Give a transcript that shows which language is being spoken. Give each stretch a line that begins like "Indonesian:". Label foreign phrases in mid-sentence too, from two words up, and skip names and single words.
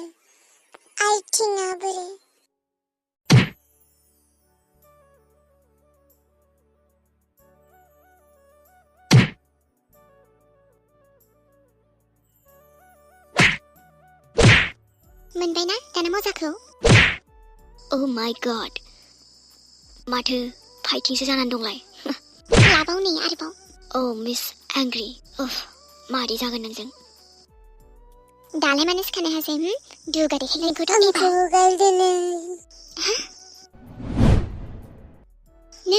Bodo: आइथिंआ बोरै? मोनबायना दाना मजाखौ?
English: Oh my god,
Bodo: माथो फाइटिंसो जानानै दंलाय। लाबाव नै आरोबाव।
English: Oh Miss Angry,
Bodo: मादै जागोन नोंजों? दालाय मानो सिखानो हासै? दुगा देखायनायखौथ' आंखौ हगारदो नों। नों?